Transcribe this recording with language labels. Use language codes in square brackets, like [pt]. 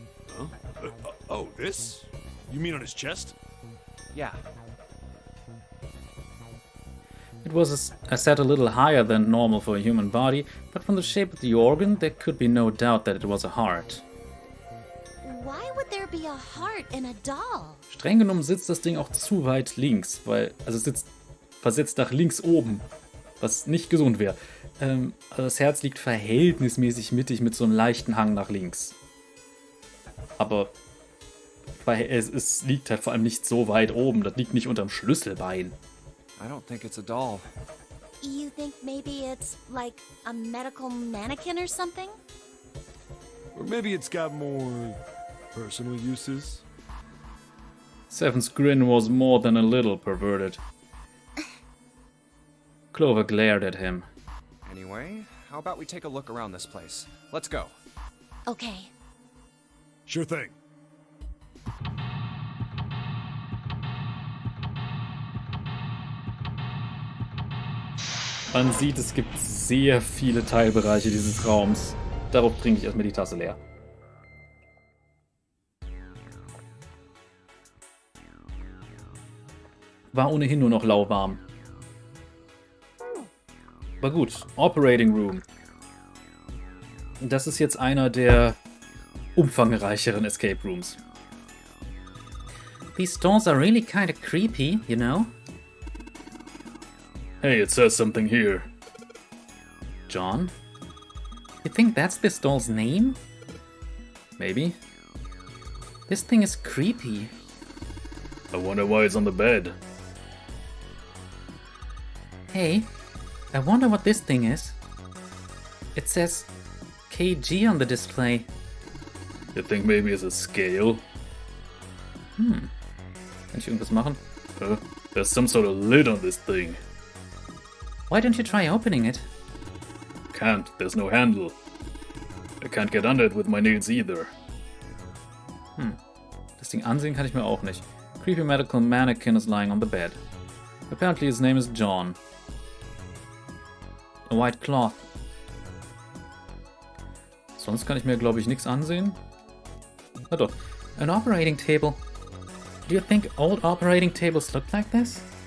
[en] Huh? Oh, this? You mean on his chest? Yeah. It was set a little higher than normal for a human body, but from the shape of the organ, there could be no doubt that it was a heart. Why would there be a heart in a doll? [de] Streng genommen sitzt das Ding auch zu weit links, weil, also es sitzt versetzt nach links oben, was nicht gesund wäre. Also das Herz liegt verhältnismäßig mittig mit so einem leichten Hang nach links. Aber es liegt halt vor allem nicht so weit oben, das liegt nicht unterm Schlüsselbein. [en] I don't think it's a doll. You think maybe it's like a medical mannequin or something? Or maybe it's got more personal uses? Seven's grin was more than a little perverted. Clover glared at him. Anyway, how about we take a look around this place? Let's go. Okay. Sure thing. [de] Man sieht, es gibt sehr viele Teilbereiche dieses Raums. Darauf trinke ich erstmal die Tasse leer. War ohnehin nur noch lauwarm. Aber gut, Operating Room. Das ist jetzt einer der umfangreicheren Escape Rooms. [en] These doors are really kind of creepy, you know? Hey, it says something here. John? You think that's this doll's name? Maybe. This thing is creepy. I wonder why it's on the bed. Hey, I wonder what this thing is. It says KG on the display. You think maybe it's a scale? [de] Kann ich irgendwas machen? [en] There's some sort of lid on this thing. Why don't you try opening it? Can't, there's no handle. I can't get under it with my nails either. [de] Das Ding ansehen kann ich mir auch nicht. [en] Creepy medical mannequin is lying on the bed. Apparently his name is John. A white cloth. [de] Sonst kann ich mir, glaube ich, nichts ansehen. Na doch. [en] An operating table. Do you think old operating tables look like this?